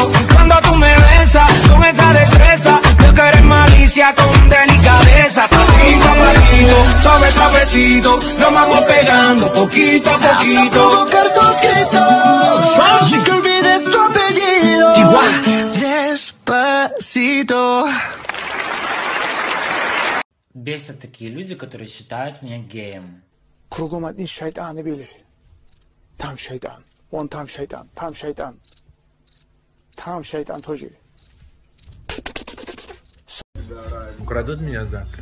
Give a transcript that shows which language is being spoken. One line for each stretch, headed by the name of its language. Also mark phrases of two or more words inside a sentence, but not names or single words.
Spanish: Cuando tú me besas con esa destreza, yo que eres malicia con delicadeza. Pasito a pasito, suavecito, nos vamos pegando poquito a poquito. Cartos escritos, sin que olvides tu apellido. Despacito.
Russian: Бесят такие люди, которые считают меня геем. Кругом одни шайтаны были. Там шайтан, вон там шайтан, там шайтан. Там шайтан тоже. Украдут меня завтра?